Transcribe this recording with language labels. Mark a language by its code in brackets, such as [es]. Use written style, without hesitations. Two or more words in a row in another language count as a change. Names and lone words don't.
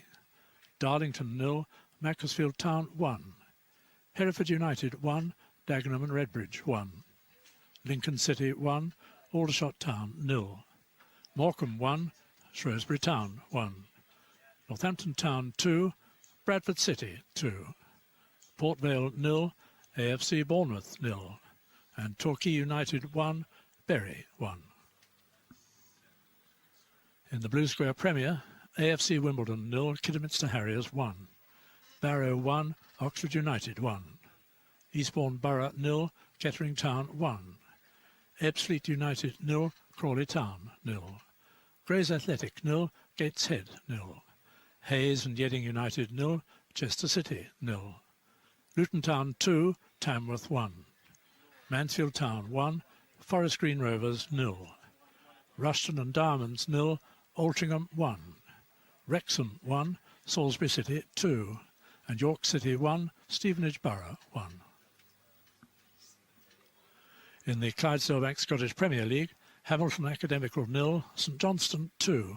[en] Darlington 0, Macclesfield Town 1. Hereford United 1, Dagenham and Redbridge 1. Lincoln City 1, Aldershot Town 0. Morecambe 1, Shrewsbury Town 1. Northampton Town 2, Bradford City 2. Port Vale 0, AFC Bournemouth 0. And Torquay United 1, Bury 1. In the Blue Square Premier, AFC Wimbledon 0, Kidderminster Harriers 1. Barrow 1, Oxford United 1. Eastbourne Borough 0, Kettering Town 1. Ebbsfleet United 0, Crawley Town 0. Grays Athletic 0, Gateshead 0. Hayes and Yeading United 0, Chester City 0. Luton Town 2, Tamworth 1. Mansfield Town 1, Forest Green Rovers 0. Rushton and Diamonds 0, Altrincham 1. Wrexham 1, Salisbury City 2. And York City 1, Stevenage Borough 1. In the Clydesdale Bank Scottish Premier League, Hamilton Academical 0, St Johnstone 2.